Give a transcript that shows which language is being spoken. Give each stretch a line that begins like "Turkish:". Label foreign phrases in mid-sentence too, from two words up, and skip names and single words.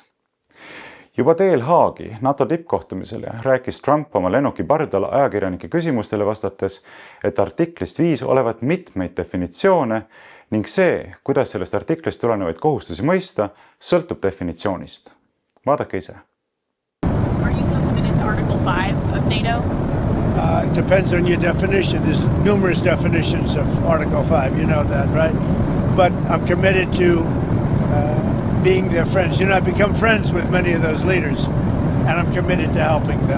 Estonian: Juba teel Haagi NATO tippkohtumisele rääkis Trump oma lennuki pardal ajakirjanike küsimustele vastates, et artiklist 5 olevat mitmeid definitsioone ning see, kuidas sellest artiklist tulenevaid kohustusi mõista, sõltub definitsioonist. Vaadake ise.
English: Are you still committed to Article 5 of NATO? It depends on your definition. There's numerous definitions of Article 5. You know that, right? But I'm committed to being their friends. I've become friends with many of those leaders, and I'm committed to helping them.